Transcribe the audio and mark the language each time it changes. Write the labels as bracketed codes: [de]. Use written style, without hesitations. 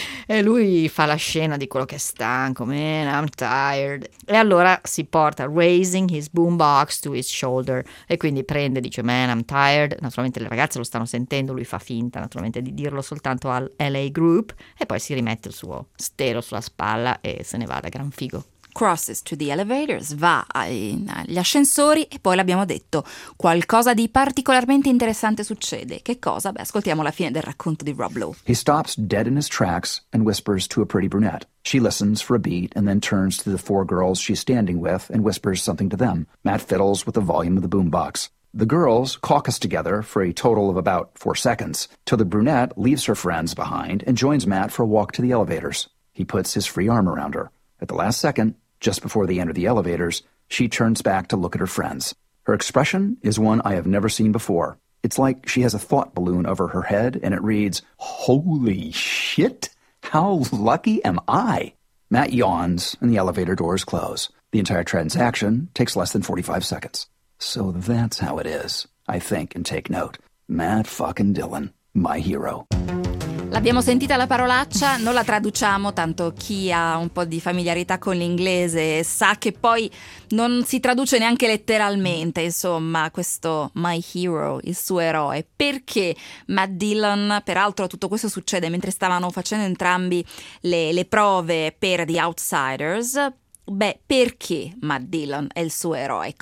[it] E lui fa la scena di quello che è stanco, [en] man, I'm tired. [it] E allora si porta [en] raising his boombox to his shoulder [it] e quindi prende, dice, [en] man, I'm tired. [it] Naturalmente le ragazze lo stanno sentendo, lui fa finta naturalmente di dirlo soltanto al LA group e poi si rimette il suo stereo sulla spalla e se ne va da gran figo. [en] Crosses to the elevators, [it] va agli ascensori e poi l'abbiamo detto, qualcosa di particolarmente interessante succede. Che cosa? Beh, ascoltiamo la fine del racconto di Rob Lowe. [en] He stops dead in his tracks and whispers to a pretty brunette. She listens for a beat and then turns to the four girls she's standing with and whispers something to them. Matt fiddles with the volume of the boombox. The girls caucus together for a total of about 4 seconds till the brunette leaves her friends behind and joins Matt for a walk to the elevators. He puts his free arm around her. At the last second, just before they enter the elevators, she turns back to look at her friends. Her expression is one I have never seen before. It's like she has a thought balloon over her head and it reads, "Holy shit, how lucky am I?" Matt yawns and the elevator doors close. The entire transaction takes less than 45 seconds. So that's how it is, I think, and take note. Matt fucking Dillon, my hero. [it] L'abbiamo sentita la parolaccia, non la traduciamo, tanto chi ha un po' di familiarità con l'inglese sa che poi non si traduce neanche letteralmente, insomma, questo [en] my hero, [it] il suo eroe. Perché Matt Dillon, peraltro tutto questo succede mentre stavano facendo entrambi le prove per The Outsiders, beh, perché Matt Dillon è il suo eroe?